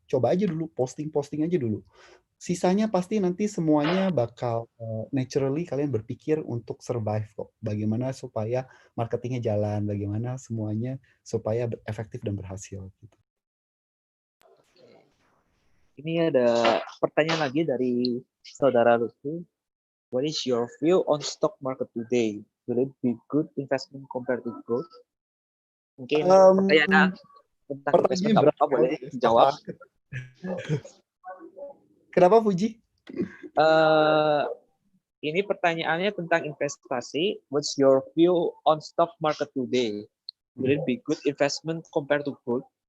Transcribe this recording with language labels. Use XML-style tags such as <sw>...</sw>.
<id>Coba aja dulu, posting aja dulu. Sisanya pasti nanti semuanya bakal naturally kalian berpikir untuk survive kok. Bagaimana supaya marketingnya jalan, bagaimana semuanya supaya efektif dan berhasil. Gitu. Ini ada pertanyaan lagi dari saudara Lutfi.</id> <en>What is your view on stock market today? Will it be good investment compared to gold?</en> <id>Mungkin pertanyaan tentang investment apa boleh dijawab? Kenapa Fuji? Ini pertanyaannya tentang investasi.</id> <en>What's your view on stock market today? Will it be good investment compared to gold?</en>